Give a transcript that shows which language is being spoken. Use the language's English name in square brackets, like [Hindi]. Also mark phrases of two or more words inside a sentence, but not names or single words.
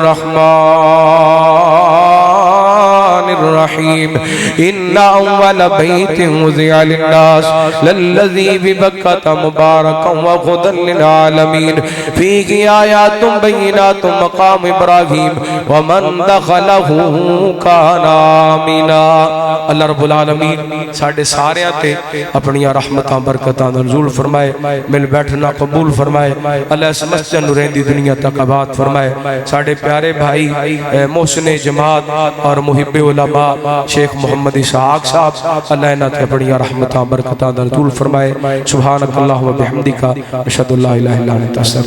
[Arabic] الرحمن الرحيم ان اول بيت وضع للناس للذي ببكة مباركا وهدى للعالمين فيه آيات بينات مقام ابراهيم ومن دخله كان آمنا اللہ رب العالمین [Punjabi] ساڑھے سارے تے اپنی رحمتاں برکتاں نزول فرمائے مل بیٹھنا قبول فرمائے اللہ اس مسجد نورین دی دنیا تک آباد فرمائے ساڑھے پیارے بھائی محسن جماعت اور محب علماء شیخ محمد اسحاق صاحب اللہ انہاں تے اپنی رحمتاں برکتاں نزول فرمائے [Arabic] سبحانک اللہم و بحمدک اشہد ان لا الہ الا انت استغفرک